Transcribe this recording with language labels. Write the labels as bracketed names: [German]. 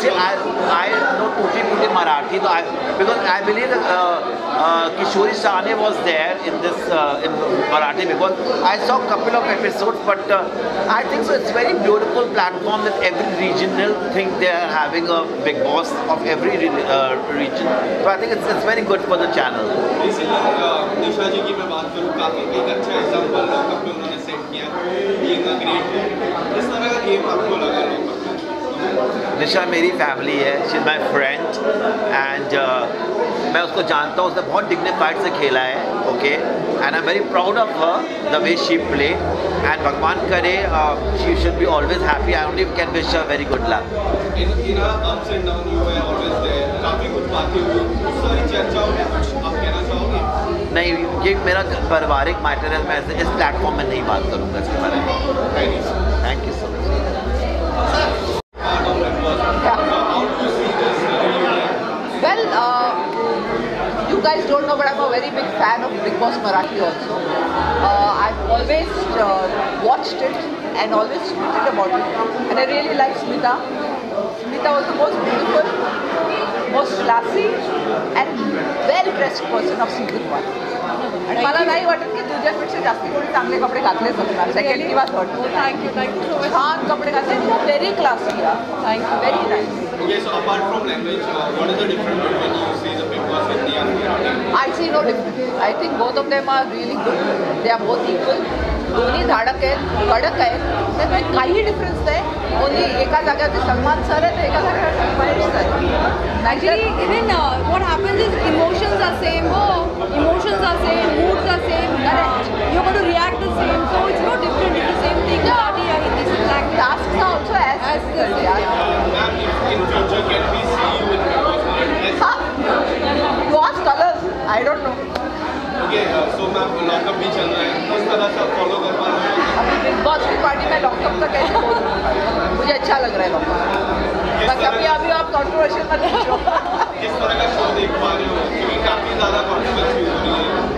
[English] See, I know Tutti Putti Marathi, because I believe that Kishori Sane was there in this in Marathi, because I saw a couple of episodes, but I think so it's very beautiful platform that every regional think they are having a Big Boss of every region. So I think it's very good for the channel. [Hindi] Basically, निशा जी की मैं बात करूँ, काफी एक अच्छा example lockup में उन्होंने set किया, [English] Being a great. [Hindi] इस तरह का गेम आपको लगा लॉकअप? निशा मेरी फैमिली है, [English] she is my friend, [Hindi] and मैं उसको जानता हूँ, उसने बहुत डिग्निफाइड से खेला है, okay, and [English] I am very proud of her the way she play, [Hindi] and भगवान करे [English] She should be always happy. I only can wish her very good luck. In ups and down you were always there, [Hindi] काफी कुछ बातें हुई, उस सारी चर्चाओं में कुछ आप कहना चाहोगे? नहीं, ये मेरा पारिवारिक मैटर है, मैं इस प्लेटफॉर्म में नहीं बात करूँगा इसके बारे में। [English] Thank you so much. Well, you guys don't know, but I'm a very big fan of Big Boss Marathi also. I've always watched it and always tweeted about it, and I really like Smita. Smita was the most beautiful, most classy, and well-dressed person of season 1. [Marathi] आणि मला नाही वाटत की तुझ्यापेक्षा जास्ती कोणी चांगले कपडे घातलेच असणार, सेकंड किंवा थर्ड. [English] Thank you so much. [Marathi] छान कपडे घातले, [English] Very classy. Thank you, very nice. Okay, so apart from language, what is the difference between you see the Big Boss Hindi and Marathi? I see no difference. I think both of them are really good. They are both equal. [Marathi] दोन्ही धाडक आहेत, कडक आहेत, त्यामुळे काही difference नाही. Only एका जागेवरती Salman sir आहेत, एका जागेवरती Mahesh sir. [English] Actually, even what happens is emotions are same. Emotions are same, moods are same. Correct. You're going to react the same, so it's no different. It's the same thing. Marathi or Hindi, it's like Tasks are also as this. Ma'am, in future can we see you in Big Boss Marathi? You ask colors. I don't know. Okay, so ma'am, [Hindi] lockup भी चल रहा है, किस तरह से follow कर पा रहे हैं? अभी बिग बॉस की पार्टी में लॉकअप का कैसे बोलूं? मुझे अच्छा लग रहा है लॉकअप. बस अभी आप कंट्रोवर्शियल मत पूछो. किस तरह का शो देख पा रहे हो? क्योंकि काफी ज़्यादा कंट्रोवर्सी हो रही है.